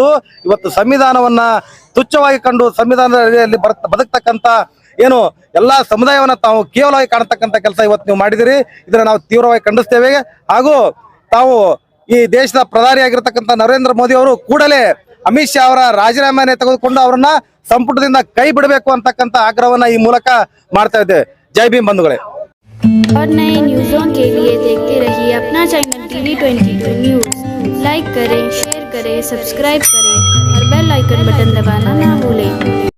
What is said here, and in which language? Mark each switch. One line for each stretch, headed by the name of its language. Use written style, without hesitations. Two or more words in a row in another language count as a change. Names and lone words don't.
Kannada: ಇವತ್ತು ಸಂವಿಧಾನವನ್ನ ತುಚ್ಛವಾಗಿ ಕಂಡು ಸಂವಿಧಾನದ ಅಡಿಯಲ್ಲಿ ಬದುಕ್ತಕ್ಕಂಥ ಏನು ಎಲ್ಲಾ ಸಮುದಾಯವನ್ನ ತಾವು ಕೇವಲವಾಗಿ ಕಾಣತಕ್ಕಂಥ ಕೆಲಸ ಇವತ್ತು ನೀವು ಮಾಡಿದಿರಿ. ಇದನ್ನ ನಾವು ತೀವ್ರವಾಗಿ ಖಂಡಿಸ್ತೇವೆ. ಹಾಗೂ ತಾವು ಈ ದೇಶದ ಪ್ರಧಾನಿಯಾಗಿರ್ತಕ್ಕಂಥ ನರೇಂದ್ರ ಮೋದಿ ಅವರು ಕೂಡಲೇ ಅಮಿತ್ ಶಾ ಅವರ ರಾಜೀನಾಮೆಯನ್ನು ತೆಗೆದುಕೊಂಡು ಅವರನ್ನ ಸಂಪುಟದಿಂದ ಕೈ ಬಿಡಬೇಕು ಅಂತಕ್ಕಂಥ ಆಗ್ರಹವನ್ನ ಈ ಮೂಲಕ ಮಾಡ್ತಾ ಇದ್ದೇವೆ. ಜೈ ಭೀಮ್ ಬಂಧುಗಳೇ.
Hindi: और नए न्यूज़ों के लिए देखते रहिए अपना चैनल TV22 न्यूज़। लाइक करें, शेयर करें, सब्सक्राइब करें और
English: bell icon button
Hindi: दबाना ना भूलें।